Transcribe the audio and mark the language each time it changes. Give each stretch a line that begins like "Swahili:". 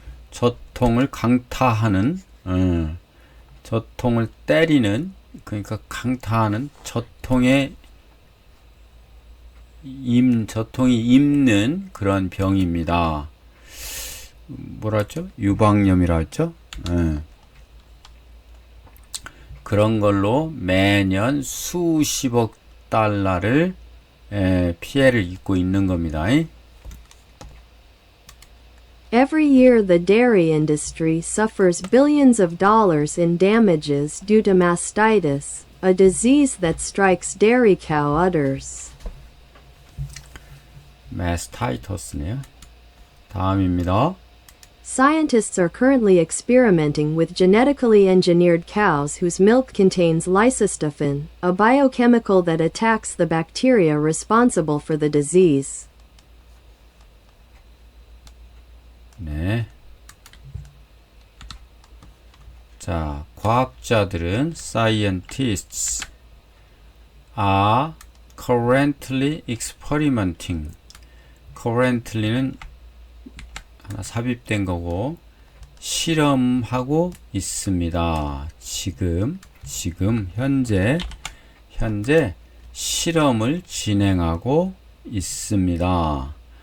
Korean: 젖통을 강타하는, 젖통을 때리는, 그러니까 강타하는, 젖통이 입는 그런 병입니다. 뭐라 했죠? 유방염이라 했죠? 그런 걸로 매년 수십억 달러를 피해를 입고 있는 겁니다.
English: Every year the dairy industry suffers billions of dollars in damages due to mastitis, a disease that strikes dairy cow udders.
Korean: mastitis네요. 다음입니다.
English: Scientists are currently experimenting with genetically engineered cows whose milk contains lysostophin, a biochemical that attacks the bacteria responsible for the disease.
Korean: 네. 자, 과학자들은
English: scientists are currently experimenting.
Korean: currently는 하나 삽입된 거고, 실험하고 있습니다. 지금 현재 실험을 진행하고 있습니다.